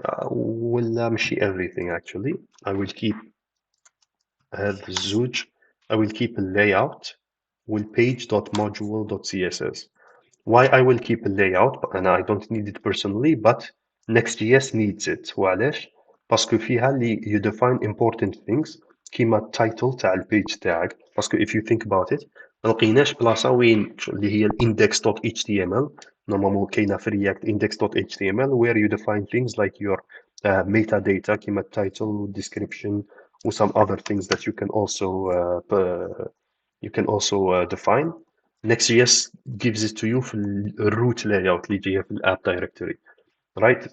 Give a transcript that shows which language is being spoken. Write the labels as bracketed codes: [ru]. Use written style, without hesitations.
[ar] ولا ماشي [en] everything actually. I will keep [ar] هذا الزوج. [en] I will keep a layout والpage.module.css. Why I will keep a layout and I don't need it personally, but Next.js needs it. [ar] وعلاش؟ باسكو فيها اللي [en] you define important things [ar] كيما التايتل تاع البيج تاعك. باسكو [en] if you think about it [ar] ما لقيناش بلاصه وين اللي هي index.html. نورمالمون كاينه في [en] React index.html where you define things like your metadata [ar] كيما التايتل [en] description or some other things that you can also define. Next.js gives it to you [ar] في الروت [en] layout [ar] اللي جايه في الاب [en] directory, right?